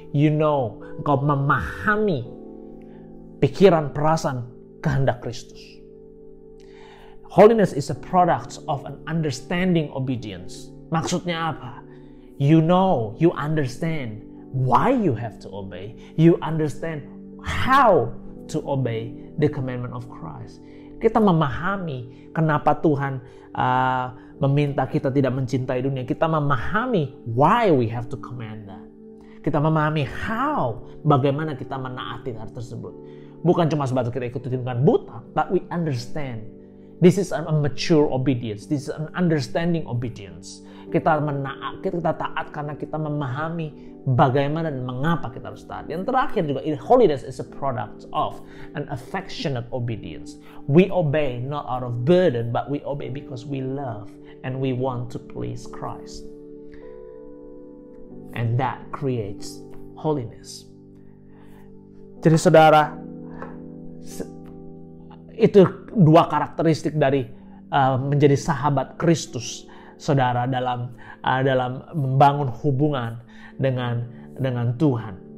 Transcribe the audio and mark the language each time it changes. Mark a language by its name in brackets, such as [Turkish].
[Indonesian] Engkau memahami pikiran, perasaan, kehendak Kristus. [English] Holiness is a product of an understanding obedience. [Indonesian] Maksudnya apa? [English] You understand why you have to obey. You understand how to obey the commandment of Christ. [Indonesian] Kita memahami kenapa Tuhan meminta kita tidak mencintai dunia. Kita memahami [English] why we have to command that. [Indonesian] Kita memahami bagaimana kita menaati hal tersebut. Bukan cuma sebatas kita ikuti dengan buta, [English] but we understand. This is a mature obedience. This is an understanding obedience. [Indonesian] Kita taat karena kita memahami bagaimana dan mengapa kita harus taat. Yang terakhir juga, [English] holiness is a product of an affectionate obedience. We obey not out of burden, but we obey because we love and we want to please Christ. And that creates holiness. [Indonesian] Jadi saudara, itu dua karakteristik dari menjadi sahabat Kristus, saudara, dalam membangun hubungan dengan Tuhan.